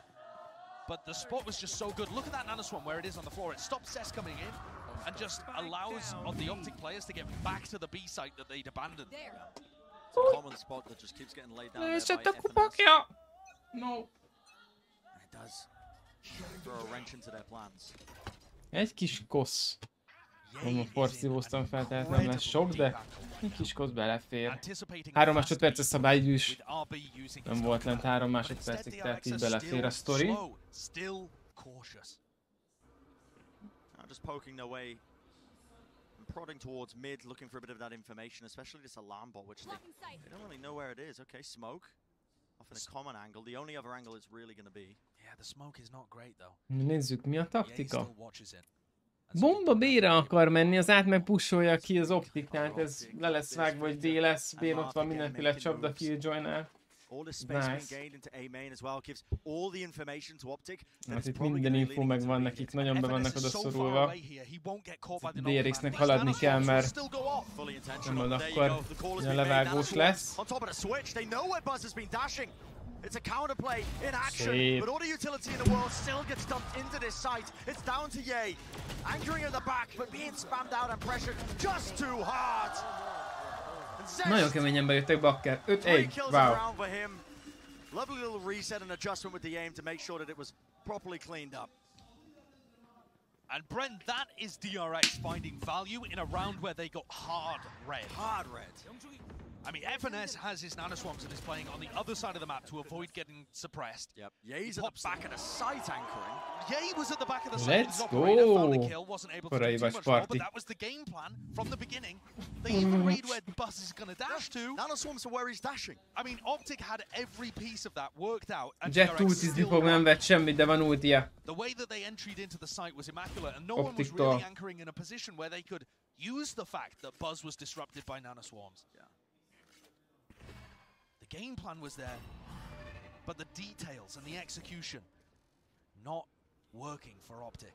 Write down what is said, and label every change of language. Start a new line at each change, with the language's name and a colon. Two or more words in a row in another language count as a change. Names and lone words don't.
English: But the spot was just so good. Look at that nanoswarm where it is on the floor. It stops Cess coming in and just allows the OPTIC players to get back to the B site that they'd abandoned. It's a common spot that just keeps getting laid down there by FNS. No. And it does throw a wrench into their plans.
Hungarian: Egy kis kosz. Mondom, forszívóztam fel, tehát nem lesz sok, de egy kis kosz belefér. 3 másodperces szabálygyűs. Nem volt lent 3 másodpercig, tehát így belefér a sztori.
English: Just poking their way and prodding towards mid, looking for a bit of that information, especially this alarm bot, which they don't really know where it is. Okay, smoke. Off in a common angle. The only other angle it's really going to be. Yeah, the smoke is not great though.
Hungarian: Nézzük, mi a taktika. Bomba B-re akar menni, az át meg pusolja ki az OPTIC, tehát ez le lesz vágva, vagy B lesz, B-n ott van mindenféle csapda killjoy-nál.
English: Nice.
Hungarian: Hát itt minden info megvan nekik, nagyon be vannak oda szorulva. DRX-nek haladni kell, mert nem ad akkor olyan levágós lesz.
English: It's a counterplay in action, but all the utility in the world still gets dumped into this site. It's down to Ye, anchoring in the back, but being spammed out and pressured just too hard.
Hungarian: Nagyon keményen bejöttek Bakker. 5-1.
English: Wow. Lovely little reset and adjustment with the aim to make sure that it was properly cleaned up. And Brent, that is DRX finding value in a round where they got hard red. Hard red. I mean, FNS has his nanoswarms and is playing on the other side of the map to avoid getting suppressed. Yep. Ye's at the back of the site anchoring. Ye was at the back of the site. Let's go! Kill, wasn't able to do too much more, but that was the game plan from the beginning. They even read where Buzz is going to dash to. Nanoswarms are where he's dashing. I mean, OPTIC had every piece of that worked out. And
Hungarian: Jet ultizni fog, nem vett semmit, de van ultia.
English: The way that they entered into the site was immaculate, and no one was really anchoring in a position where they could use the fact that Buzz was disrupted by nanoswarms. Yeah. The game plan was there, but the details and the execution not working for OPTIC.